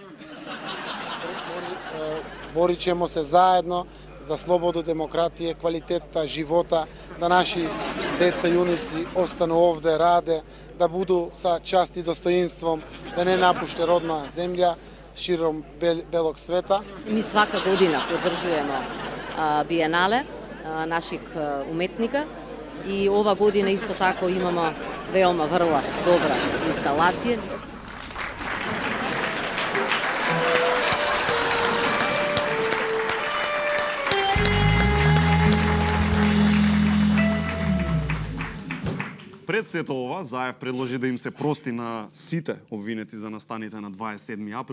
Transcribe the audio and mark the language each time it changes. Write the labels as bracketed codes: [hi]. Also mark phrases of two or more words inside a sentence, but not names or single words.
[sr] Боричемо се заедно за слобода, демократија, квалитета живота, да наши деца и уници остану овде, раде, да буду са част и достоинством, да не напуште родна земја широм белог света. Mi svaka godina podržujemo bijenale naših umetnika i ova godina isto tako imamo veoma vrlo dobra instalacije. [mk] Пред сето ова, Заев предложи да им се прости на сите обвинети за настаните на 27 април.